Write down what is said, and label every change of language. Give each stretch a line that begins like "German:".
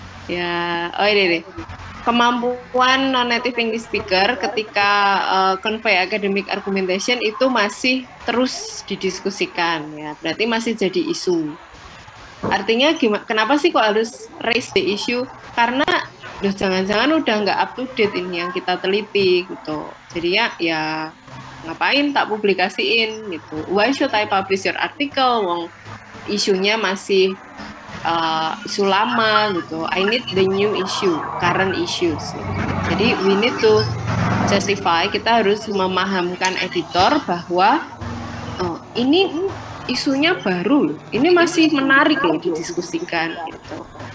Indonesian: Ya, ini deh. Kemampuan non-native English speaker ketika
English: convey academic argumentation
Indonesian: itu masih terus didiskusikan ya. Berarti masih jadi isu. Artinya kenapa sih kok harus
English: raise the issue?
Indonesian: Karena jangan-jangan udah nggak up to date ini yang kita teliti gitu. Jadi ya ngapain tak publikasiin gitu.
English: Why should I publish your article?
Indonesian: Wong isunya masih isu lama gitu.
English: I need the new issue, current issues.
Indonesian: Gitu. Jadi
English: we need to justify,
Indonesian: kita harus memahamkan editor bahwa ini isunya baru, ini masih menarik loh didiskusikan gitu.